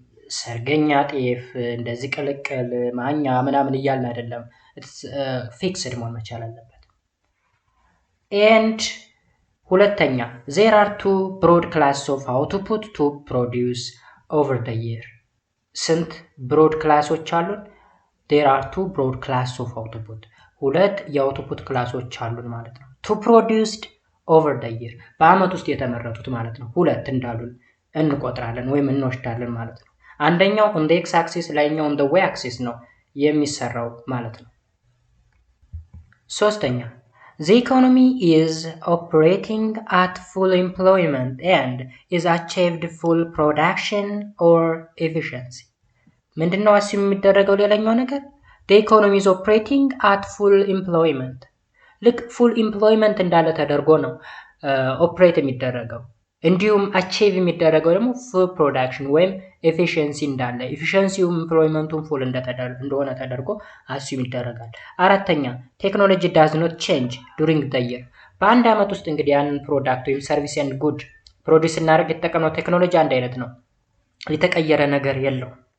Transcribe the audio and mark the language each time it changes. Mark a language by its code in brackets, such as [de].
[am] ሰርገኛ ጤፍ እንደዚህ ቅልቅል ማኛ ምናምን እያልን አይደለም። ፊክስድ መሆን መቻል አለበት። and ሁለተኛ [en] there are two broad classes of output to produce over the year። [am] ስንት ብሮድ ክላሶች አሉን? [en] there are two broad classes of output፣ [am] ሁለት የአውትፑት ክላሶች አሉን ማለት ነው። [en] to produced over the year [am] በአመት ውስጥ የተመረቱት ማለት ነው። ሁለት እንዳሉን እንቆጥራለን ወይም እንወስዳለን ማለት ነው። [en] አንደኛው on the x axis ላይኛው on the y axis [am] ነው የሚሰራው ማለት ነው። ሶስተኛ [en] the economy is operating at full employment and is achieved full production or efficiency። [am] ምንድነው አስዩም የሚደረገው? ሌላኛው ነገር [en] the economy is operating at full employment፣ [am] ልክ full employment እንዳለ ተደርጎ ነው ኦፕሬት የሚደረገው። እንዲሁም አቺቭ የሚደረገው ደግሞ full production ወይም efficiency እንዳለ፣ efficiencyውም employmentውም full እንደሆነ ተደርጎ አስዩም ይደረጋል። አራተኛ [en] technology does not change during the year። [am] በአንድ አመት ውስጥ እንግዲህ ያንን ፕሮዳክት ወይም ሰርቪስ and good ፕሮዲዩስ እናደርግ የተጠቀምነው ቴክኖሎጂ አንድ አይነት ነው፣ የተቀየረ ነገር የለው።